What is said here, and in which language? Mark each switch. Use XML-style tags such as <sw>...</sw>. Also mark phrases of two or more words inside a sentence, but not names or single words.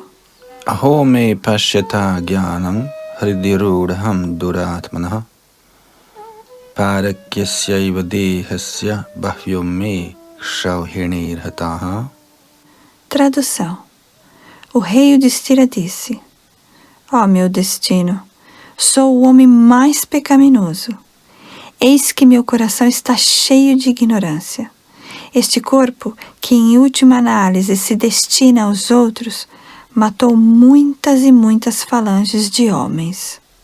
<sa>Aho me pashyata jnanam hridirudham duratmanah parakyasyaiva dehasya bahyo me kshahinirhataha.</sa> <pt>Tradução. O rei Yudhishthira disse: Ó meu destino, sou o homem mais pecaminoso. Eis que meu coração está cheio de ignorância. Este corpo, que em última análise se destina aos outros, matou muitas e muitas falanges de homens.</pt>